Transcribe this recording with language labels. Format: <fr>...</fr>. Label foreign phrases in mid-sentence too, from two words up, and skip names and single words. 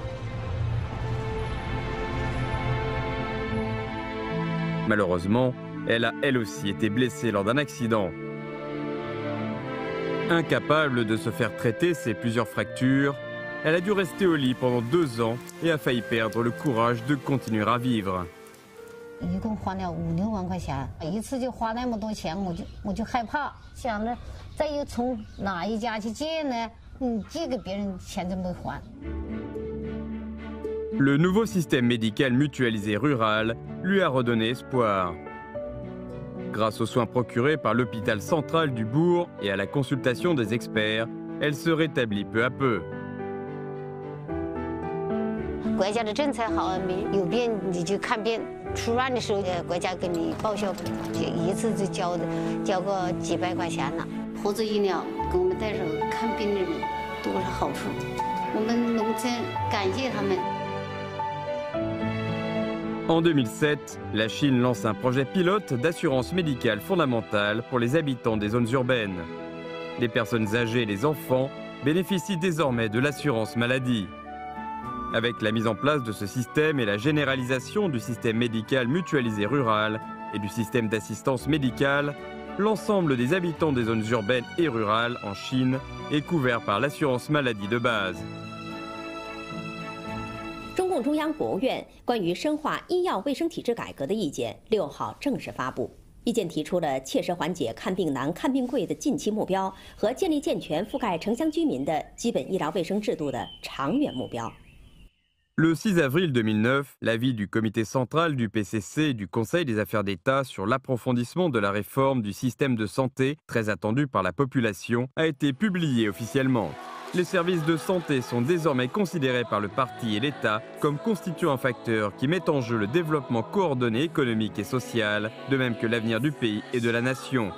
<fr>Malheureusement, elle a elle aussi été blessée lors d'un accident. Incapable de se faire traiter ses plusieurs fractures, elle a dû rester au lit pendant 2 ans et a failli perdre le courage de continuer à vivre.</fr> <zh>一共花了5-6万块钱，一次就花那么多钱，我就害怕，想着再又从哪一家去借呢？借给别人钱都没还。</zh> <fr>Le nouveau système médical mutualisé rural lui a redonné espoir. Grâce aux soins procurés par l'hôpital central du bourg et à la consultation des experts, elle se rétablit peu à peu.</fr> <zh>国家的政策好，有病你就看病，出院的时候国家给你报销，一次就交个几百块钱呢。合作医疗给我们带着看病的人多少好处，我们农村感谢他们。</zh> <fr>En 2007, la Chine lance un projet pilote d'assurance médicale fondamentale pour les habitants des zones urbaines. Les personnes âgées et les enfants bénéficient désormais de l'assurance maladie. Avec la mise en place de ce système et la généralisation du système médical mutualisé rural et du système d'assistance médicale, l'ensemble des habitants des zones urbaines et rurales en Chine est couvert par l'assurance maladie de base.</fr> <zh>中共中央国务院关于深化医药卫生体制改革的意见6号正式发布。意见提出了切实缓解看病难、看病贵的近期目标和建立健全覆盖城乡居民的基本医疗卫生制度的长远目标。</zh> <fr>Le 6 avril 2009, l'avis du comité central du PCC et du Conseil des affaires d'État sur l'approfondissement de la réforme du système de santé, très attendu par la population, a été publié officiellement. Les services de santé sont désormais considérés par le parti et l'État comme constituant un facteur qui met en jeu le développement coordonné économique et social, de même que l'avenir du pays et de la nation.</fr>